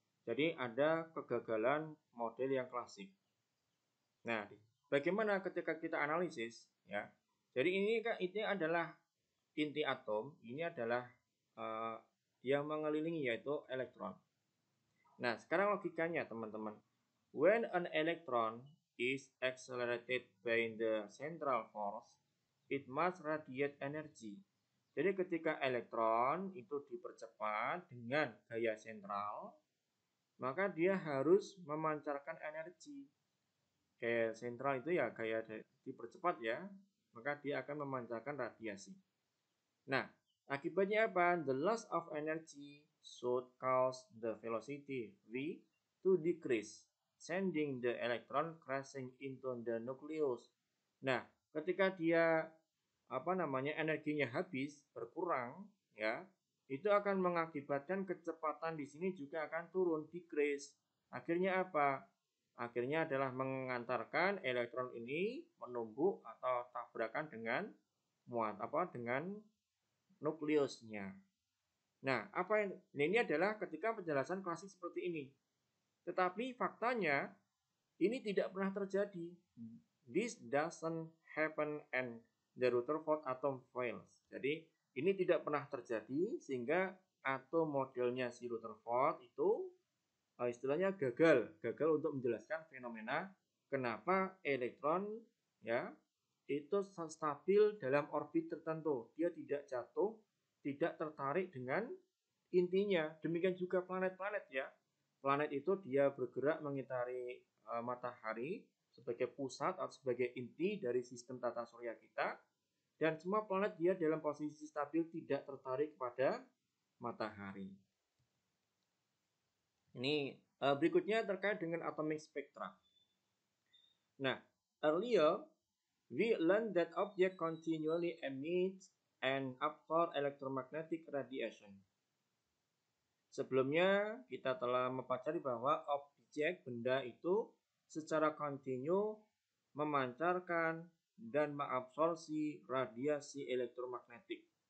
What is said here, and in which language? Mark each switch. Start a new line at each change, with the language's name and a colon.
Indonesian: Jadi ada kegagalan model yang klasik. Nah, bagaimana ketika kita analisis ya? Jadi ini adalah inti atom, ini adalah yang mengelilingi yaitu elektron. Nah, sekarang logikanya teman-teman.
English: When an electron is accelerated by the central force, it must radiate energy.
Indonesian: Jadi ketika elektron itu dipercepat dengan gaya sentral, maka dia harus memancarkan energi. Gaya sentral itu ya gaya dipercepat ya, maka dia akan memancarkan radiasi. Nah, akibatnya apa?
English: The loss of energy should cause the velocity v to decrease, sending the electron crashing into the nucleus.
Indonesian: Nah, ketika dia energinya habis berkurang ya, itu akan mengakibatkan kecepatan di sini juga akan turun, decrease. Akhirnya apa? Akhirnya adalah mengantarkan elektron ini menumbuk atau tabrakan dengan dengan nukleusnya. Nah, ini adalah ketika penjelasan klasik seperti ini. Tetapi faktanya ini tidak pernah terjadi.
English: This doesn't happen and the Rutherford atom fails.
Indonesian: Jadi ini tidak pernah terjadi sehingga atom modelnya si Rutherford itu istilahnya gagal untuk menjelaskan fenomena kenapa elektron ya itu stabil dalam orbit tertentu. Dia tidak jatuh, tidak tertarik dengan intinya. Demikian juga planet-planet ya. Planet itu dia bergerak mengitari matahari sebagai pusat atau sebagai inti dari sistem tata surya kita. Dan semua planet dia dalam posisi stabil, tidak tertarik pada matahari. Ini berikutnya terkait dengan atomic spectra.
English: Nah, earlier we learned that object continually emits and absorb electromagnetic radiation.
Indonesian: Sebelumnya kita telah mempelajari bahwa objek benda itu secara kontinu memancarkan dan mengabsorpsi radiasi elektromagnetik.